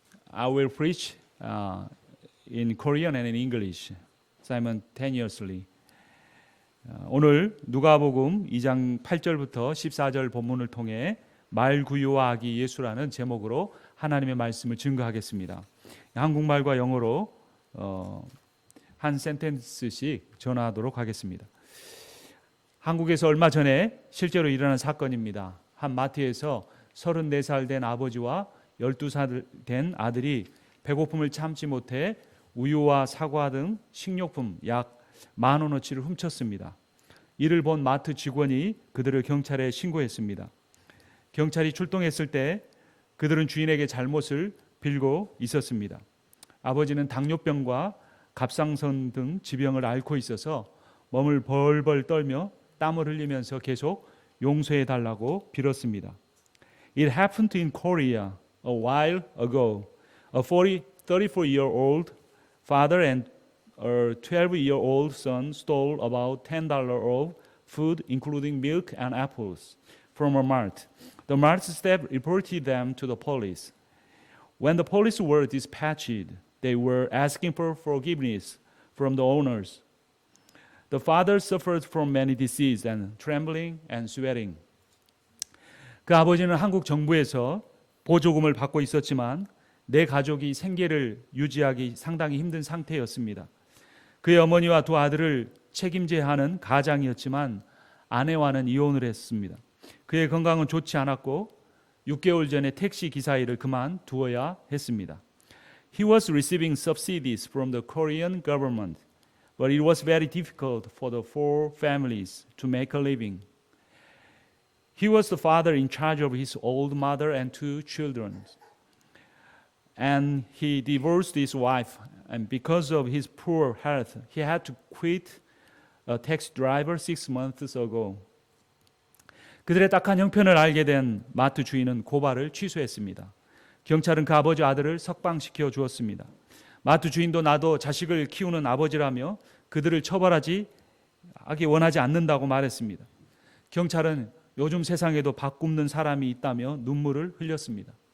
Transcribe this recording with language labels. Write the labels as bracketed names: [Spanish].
[English] I will preach in Korean and in English simultaneously. [Korean] 오늘 누가복음 2장 8절부터 14절 본문을 통해 말구유와 아기 예수라는 제목으로 하나님의 말씀을 증거하겠습니다. 한국말과 영어로 한 센텐스씩 전하도록 하겠습니다. 한국에서 얼마 전에 실제로 일어난 사건입니다. 한 마트에서 34살 된 아버지와 12살 된 아들이 배고픔을 참지 못해 우유와 사과 등 식료품 약 10,000원어치를 훔쳤습니다. 이를 본 마트 직원이 그들을 경찰에 신고했습니다. 경찰이 출동했을 때 그들은 주인에게 잘못을 빌고 있었습니다. 아버지는 당뇨병과 갑상선 등 지병을 앓고 있어서 몸을 벌벌 떨며 땀을 흘리면서 계속 용서해 달라고 빌었습니다. [English] It happened in Korea a while ago. A 34-year-old father and a 12-year-old son stole about $10 of food, including milk and apples, from a mart. The mart staff reported them to the police. When the police were dispatched, they were asking for forgiveness from the owners. The father suffered from many diseases and trembling and sweating. [Korean] 그 아버지는 한국 정부에서 보조금을 받고 있었지만 내 가족이 생계를 유지하기 상당히 힘든 상태였습니다. 그의 어머니와 두 아들을 책임져야 하는 가장이었지만 아내와는 이혼을 했습니다. 그의 건강은 좋지 않았고 6개월 전에 택시 기사 일을 그만두어야 했습니다. [English] He was receiving subsidies from the Korean government, but it was very difficult for the four families to make a living. He was the father in charge of his old mother and two children. And he divorced his wife, and because of his poor health, he had to quit a taxi driver 6 months ago. [Korean] 그들의 딱한 형편을 알게 된 마트 주인은 고발을 취소했습니다. 경찰은 그 아버지 아들을 석방시켜 주었습니다. 마트 주인도 나도 자식을 키우는 아버지라며 그들을 처벌하기 원하지 않는다고 말했습니다. 경찰은 요즘 세상에도 밥 굶는 사람이 있다며 눈물을 흘렸습니다.